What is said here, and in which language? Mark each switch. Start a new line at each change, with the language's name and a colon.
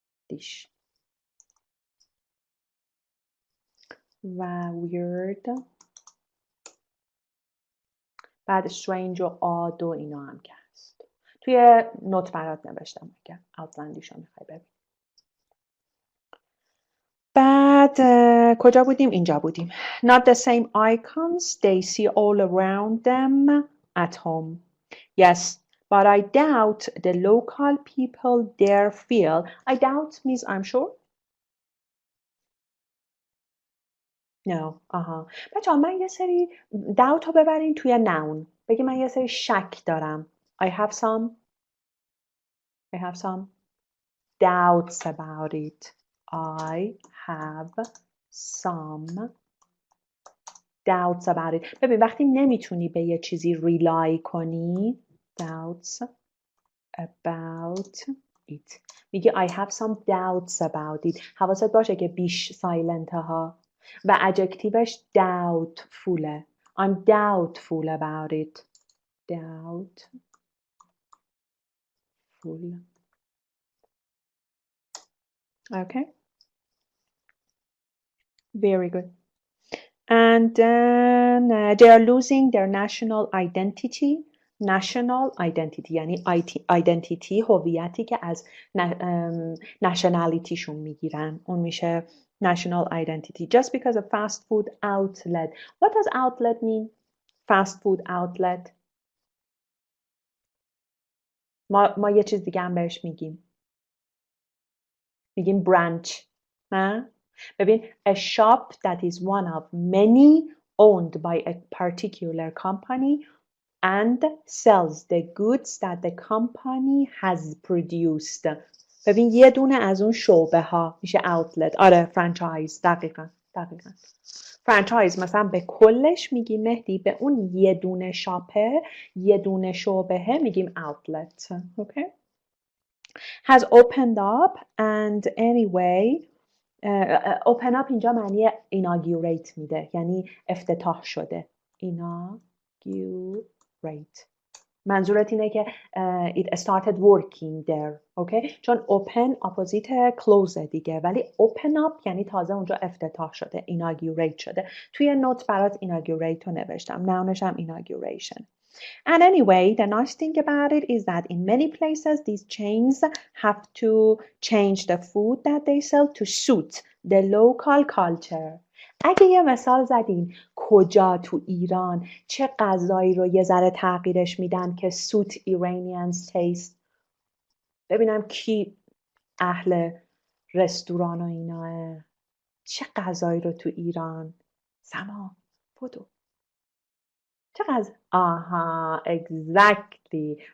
Persian: outlandish و weird، بعد strange و odd و اینا هم که هست. توی نوت برات نوشتم اگر outlandish رو میخوای ببین. بعد کجا بودیم؟ اینجا بودیم.
English: Not the same icons they see all around them at home. Yes, but I doubt the local people there feel. I doubt means I'm sure. No.
Persian: بچه‌ها من یه سری doubt رو ببرین توی noun. بگی من یه سری شک دارم.
English: I have some doubts about it. I have some doubts about it.
Persian: ببین وقتی نمیتونی به یه چیزی rely کنی
English: doubts about it.
Persian: میگی
English: I have some doubts about it.
Persian: حواست باشه که بیش سایلنت ها و ادجکتیوش doubtful'ه.
English: I'm doubtful about it. Doubtful. Okay. Very good. And then they are losing their national identity.
Persian: National identity یعنی identity هویتی که از nationalityشون میگیرن. اون میشه
English: national identity. Just because of fast food outlet. What does outlet mean? Fast food outlet.
Persian: ما یه چیز دیگه هم بهش میگیم branch. نه؟ ببین
English: a shop that is one of many owned by a particular company and sells the goods that the company has produced.
Persian: ببین یه دونه از اون شعبه ها میشه outlet. آره فرانچایز. دقیقا. فرانچایز مثلا به کلش میگیم مهدی، به اون یه دونه شاپه، یه دونه شعبه میگیم outlet.
English: Okay? Has opened up and anyway open up
Persian: اینجا معنی inaugurate میده، یعنی افتتاح شده.
English: inaugurate
Persian: منظورت اینه که
English: it started working there. okay?
Persian: چون open اپوزیت close دیگه، ولی open up یعنی تازه اونجا افتتاح شده، inaugurate شده. توی نوت برات inaugurate رو نوشتم، nounش هم inauguration.
English: And anyway, the nice thing about it is that in many places these chains have to change the food that they sell to suit the local culture.
Persian: اگه یه مثال زدین کجا تو ایران چه غذایی رو یه ذره تغییرش میدن که
English: suit Iranians taste،
Persian: ببینم کی اهل رستوران و ایناه. چه غذایی رو تو ایران سما بدو چه غذا؟ آها exactly.